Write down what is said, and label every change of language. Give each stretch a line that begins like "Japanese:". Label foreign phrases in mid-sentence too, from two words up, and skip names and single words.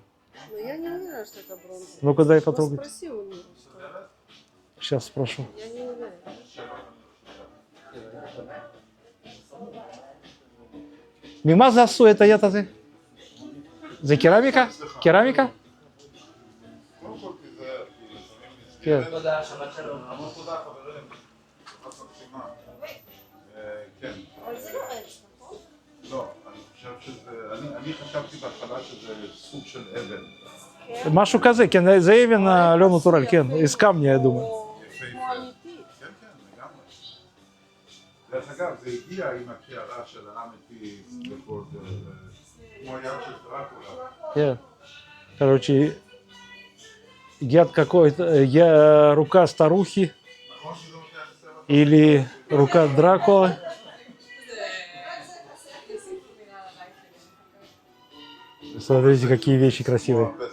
Russian: Но я не уверена, что это бронза. Ну-ка, дай потрогать. Спроси у него, что это. Сейчас спрошу. Я не уверена. Мима засу, это я-то ты?
Hebrew: זה קרמיקה? קרמיקה? כן. תודה, שבת שלום. המון תודה חברים. כן. אבל זה לא עץ, נכון? לא, אני חושב שזה... אני חשבתי בהתחלה שזה סוג של אבן. משהו כזה, כן, זה אבן לא נטורל, כן,
Russian: из камня, я думаю.
Hebrew: יפהפה. כן, לגמרי. דרך אגב, זה הגיע עם הקערה של האמיתי, כמו היד של דרקולה. כן.
Russian: Короче, яд какой-то, рука старухи или рука Дракулы. Смотрите, какие вещи красивые.